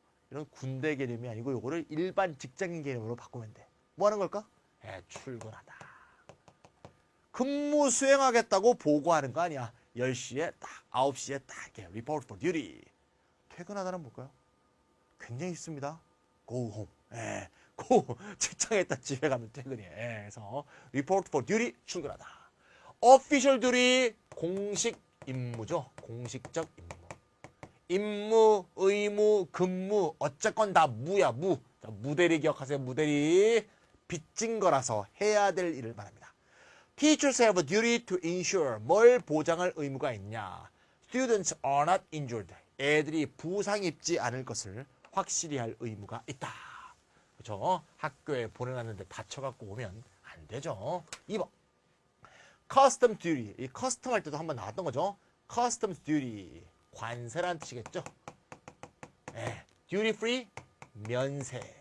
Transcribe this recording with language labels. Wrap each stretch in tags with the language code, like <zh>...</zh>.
<ko>이런 군대 개념이 아니고 이거를 일반 직장인 개념으로 바꾸면 돼. 뭐 하는 걸까? 출근하다. 근무 수행하겠다고 보고하는 거 아니야. 10시에 딱, 9시에 딱 이렇게</ko> <en>report for duty.</en> <ko>퇴근하다는 뭘까요? 굉장히 쉽습니다.</ko> <en>go home.</en> <ko>직장에 있다 집에 가면 퇴근이에요. 그래서</ko> <en>report for duty</en> <ko>출근하다.</ko> <en>official duty</en> <ko>공식 임무죠. 공식적 임무. 임무, 의무, 근무 어쨌건 다 무야 무. 자, 무대리 기억하세요. 무대리 빚진 거라서 해야 될 일을 말합니다.</ko> <en>Teachers have a duty to ensure</en> <ko>뭘 보장할 의무가 있냐.</ko> <en>Students are not injured.</en> <ko>애들이 부상 입지 않을 것을 확실히 할 의무가 있다. 그렇죠? 학교에 보내놨는데 다쳐갖고 오면 안 되죠. 2번.</ko> <en>Custom duty.</en> <ko>이 custom 할 때도 한번 나왔던 거죠.</ko> <en>Customs duty.</en> <ko>관세란 뜻이겠죠.</ko> <en>duty free.</en> <ko>면세.</ko>